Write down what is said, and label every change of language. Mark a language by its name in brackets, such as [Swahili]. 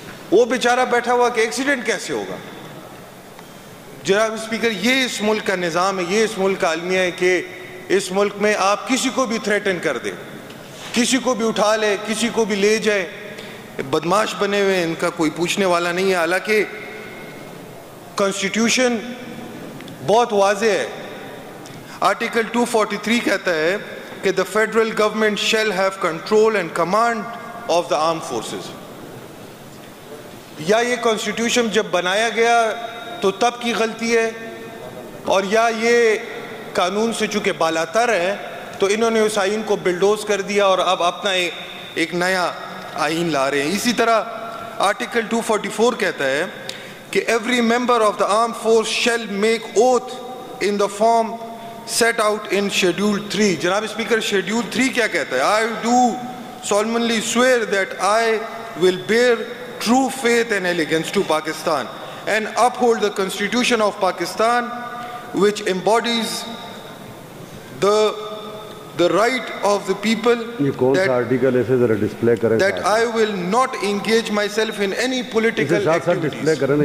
[Urdu] وہ بیچارہ بیٹھا ہوا کہ ایکسیڈنٹ کیسے ہوگا. جناب اسپیکر, یہ اس ملک کا نظام ہے, یہ اس ملک کا المیہ ہے کہ اس ملک میں آپ کسی کو بھی تھریٹن کر دیں, کسی کو بھی اٹھا لے, کسی کو بھی لے جائے. بدماش بنے ہوئے, ان کا کوئی پوچھنے والا نہیں ہے. حالانکہ کانسٹیٹیوشن بہت واضح ہے. آرٹیکل 243 کہتا ہے کہ [English] the federal government shall have control and command of the armed forces. [Urdu] یا یہ کانسٹیٹیوشن جب بنایا گیا تو تب کی غلطی ہے, اور یا یہ قانون سے چونکہ بالاتر ہے تو انہوں نے اس آئین کو بلڈوز کر دیا اور اب اپنا ایک نیا آئین لا رہے ہیں. اسی طرح آرٹیکل 244 کہتا ہے کہ [English] every member of the armed force shall make oath in the form set out in Schedule 3. [Urdu] جناب اسپیکر, [English] Schedule 3 [Urdu] کیا کہتا ہے؟ [English] I do solemnly swear that I will bear true faith and allegiance to Pakistan and uphold the Constitution of Pakistan which embodies the right of the people, that I will not engage myself in any political activities.